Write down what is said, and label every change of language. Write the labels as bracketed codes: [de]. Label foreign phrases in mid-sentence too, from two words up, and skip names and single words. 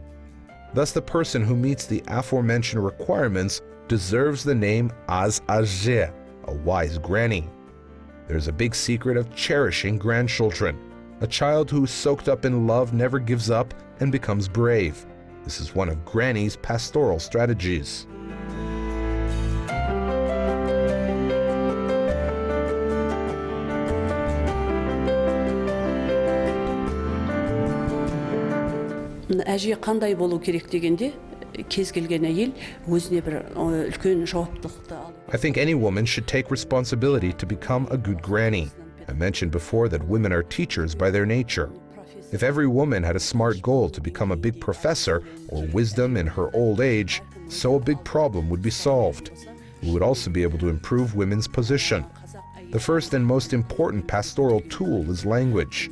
[en] Thus, the person who meets the aforementioned requirements deserves the name Az Azhe, a wise granny. There's a big secret of cherishing grandchildren. A child who is soaked up in love never gives up and becomes brave. This is one of Granny's pastoral strategies. [kk] Әже қандай болу керек дегенде, кез келген әйел өзіне бір үлкен жауаптылықты алу. [en] I think any woman should take responsibility to become a good granny. I mentioned before that women are teachers by their nature. If every woman had a smart goal to become a big professor or wisdom in her old age, so a big problem would be solved. We would also be able to improve women's position. The first and most important pastoral tool is language.